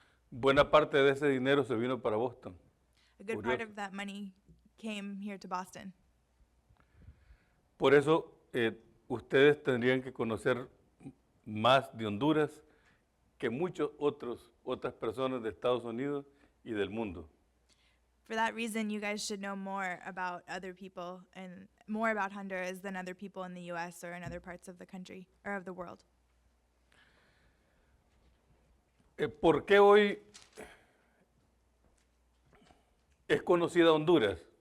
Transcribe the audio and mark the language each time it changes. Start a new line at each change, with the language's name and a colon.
Spanish: Buena parte de ese dinero se vino para Boston.
English: A good part
Spanish: Curioso.
English: of that money came here to Boston.
Spanish: Por eso ustedes tendrían que conocer más de Honduras que otras personas de Estados Unidos y del mundo.
English: For that reason, you guys should know more about other people and more about Honduras than other people in the U.S. or in other parts of the country or of the world.
Spanish: ¿Por qué hoy es conocida Honduras?